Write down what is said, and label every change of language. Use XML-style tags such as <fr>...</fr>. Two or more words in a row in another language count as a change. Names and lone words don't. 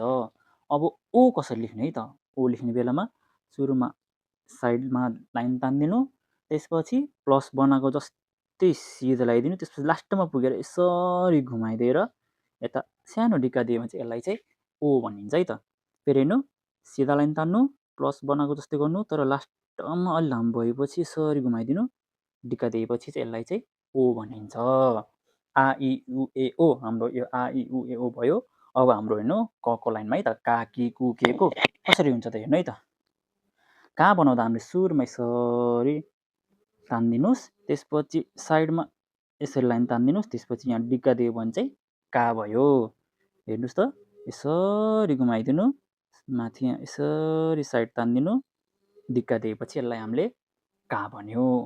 <ne>अब ओ कसरी लेख्ने है त, ओ लेख्ने बेलामा सुरुमा साइडमा लाइन तानिदिनु, त्यसपछि प्लस बनाएको जस्तै सिधा लगाइदिनु, त्यसपछि लास्टमा पुगेर यसरी घुमाइदिएर यता सानो डिक्का दियो भने चाहिँ यसलाई चाहिँ ओ भनिन्छ है त। फेरि हेर्नु, सिधा लाइन तान्नु, प्लस बनाएको जस्तै गर्नु, तर लास्टमा अलि लामो भएपछि यसरी घुमाइदिनु, डिक्का दिएपछि चाहिँ यसलाई चाहिँ ओ भनिन्छ।</ne> <ja>あ い う え お</ja> <ne>हाम्रो यो</ne> <ja>あ い う え お</ja> <ne>भयो। अब हाम्रो हेर्नु कको लाइनमा है त,</ne> <ja>か き く け こ</ja> <ne>कसरी हुन्छ त हेर्नु है त। का बनाउँदा हामीले सुरुमा यसरी तानिदिनुहोस्, त्यसपछि साइडमा यसरी लाइन तानिदिनुहोस्, त्यसपछि यहाँ डिक्का दियो भने चाहिँ का भयो। हेर्नुहोस् त, यसरी घुमाइदिनु, माथि यहाँ यसरी साइड तानिदिनु, डिक्का दिएपछि यसलाई हामीले का भन्यो।</ne>